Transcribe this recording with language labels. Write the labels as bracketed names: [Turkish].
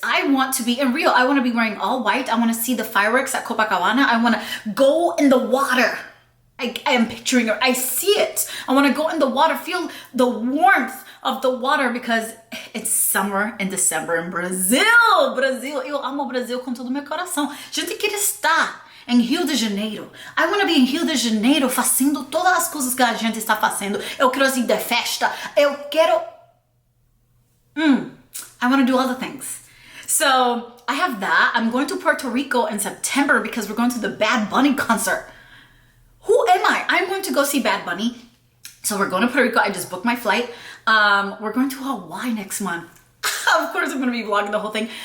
[English] I want to be in Rio. I want to be wearing all white. I want to see the fireworks at Copacabana. I want to go in the water. I am picturing it. I see it. I want to go in the water, feel the warmth of the water because It's summer in December in Brazil. [Portuguese] Brasil, eu amo Brasil com todo o meu coração. Gente, queria estar em Rio de Janeiro. [English] I want to be in [Portuguese] Rio de Janeiro fazendo todas as coisas que a gente está fazendo. Eu quero ir de festa. Eu quero... [English] I want to do all the things. So I have that. I'm going to Puerto Rico in September because we're going to the Bad Bunny concert. Who am I? I'm going to go see Bad Bunny. So we're going to Puerto Rico. I just booked my flight. We're going to Hawaii next month. Of course, I'm going to be vlogging the whole thing.